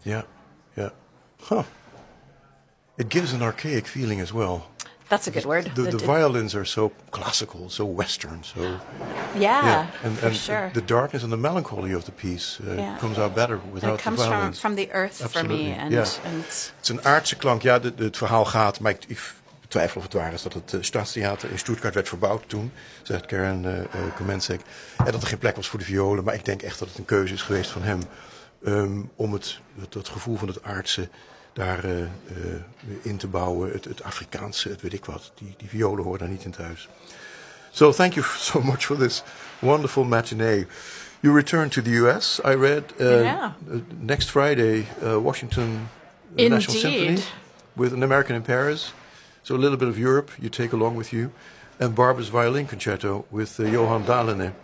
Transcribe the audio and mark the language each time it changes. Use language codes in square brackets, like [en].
[en] Yeah, yeah. Huh. It gives an archaic feeling as well. That's a good word. The violins are so classical, so Western, so... Yeah, yeah. And for sure. The darkness and the melancholy of the piece comes out better without the violins. It comes from the earth. Absolutely. For me. It's an [nl] aardse klank. Ja, het verhaal gaat, maar ik twijfel of het waar is dat het Staatstheater in Stuttgart werd verbouwd toen, zegt Karen Komensek. En dat er geen plek was voor de violen, maar ik denk echt dat het een keuze is geweest van hem om het gevoel van het aardse daar in te bouwen. Het Afrikaanse, het weet ik wat. Die violen horen daar niet in thuis. [en] So, thank you so much for this wonderful matinee. You return to the US, I read. Next Friday, Washington National Symphony with an American in Paris. So a little bit of Europe you take along with you, and Barbara's violin concerto with Johan Dalene.